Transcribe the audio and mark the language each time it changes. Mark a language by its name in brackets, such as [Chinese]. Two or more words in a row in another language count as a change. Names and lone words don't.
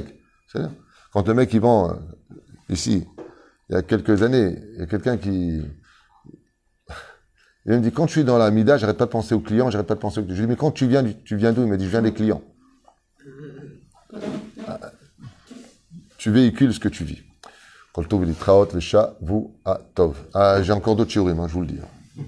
[French] C'est-à-dire, quand le mec il vend, ici, il y a quelques années, il y a quelqu'un qui... Il me dit, quand je suis dans la Mida, j'arrête pas de penser aux clients, j'arrête pas de penser aux clients. Je lui dis, mais quand tu viens d'où? Il m'a dit, je viens des clients. Tu véhicules ce que tu vis. [Hebrew] כל טוב להתראות ושבוע טוב. [French] J'ai encore d'autres shiurim, je vous le dis.